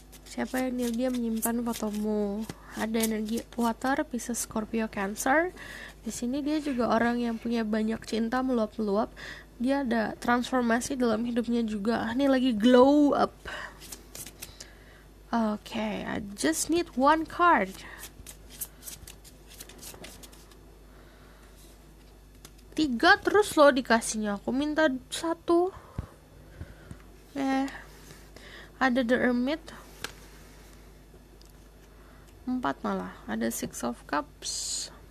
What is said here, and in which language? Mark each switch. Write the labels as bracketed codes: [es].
[id] Siapa yang dia menyimpan fotomu? Ada energi water, Pisces, Scorpio, Cancer. Di sini dia juga orang yang punya banyak cinta meluap-meluap. Dia ada transformasi dalam hidupnya juga. Ini lagi glow up. [en] Okay, I just need one card. [id] Tiga terus loh dikasihnya. Aku minta satu. Ada The Hermit. 4 malah. Ada Six of Cups.